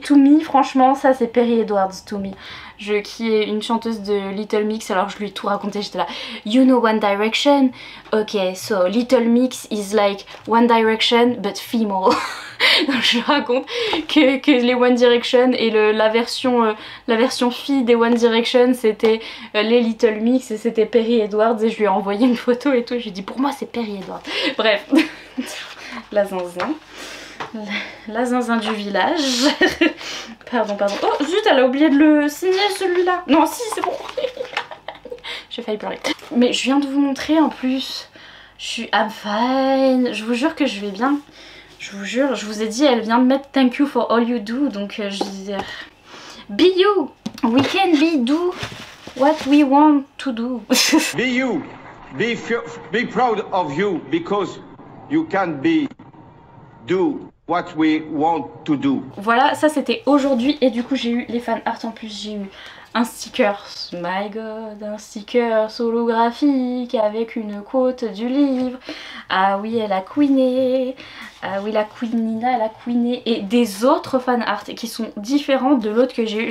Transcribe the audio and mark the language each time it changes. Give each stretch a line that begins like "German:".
French: To Me, franchement ça c'est Perry Edwards, To Me. Qui est une chanteuse de Little Mix, alors je lui ai tout raconté, j'étais là,
English: you know
French: One Direction?
English: Ok, so Little Mix is like One Direction but female.
French: Donc je raconte que les One Direction et la version fille des One Direction c'était les Little Mix et c'était Perry Edwards, et je lui ai envoyé une photo et tout, je lui ai dit pour moi c'est Perry Edwards. Bref, la zinzin. La zinzin du village. Pardon. Oh zut, elle a oublié de le signer celui-là. Non si, c'est bon. J'ai failli pleurer. Mais je viens de vous montrer en plus.
English: I'm fine.
French: Je vous jure que je vais bien. Je vous jure, je vous ai dit, elle vient de mettre
English: thank you for all you do.
French: Donc je disais
English: be you. We can do what we want to do. Be you. Be proud of you because you can do what we want to do.
French: Voilà, ça c'était aujourd'hui, et du coup j'ai eu les fan art en plus. J'ai eu un sticker,
English: my god,
French: un sticker holographique avec une quote du livre. Ah oui, elle a queené. Ah oui, la queenina, elle a queené. Et des autres fan art qui sont différents de l'autre que j'ai eu.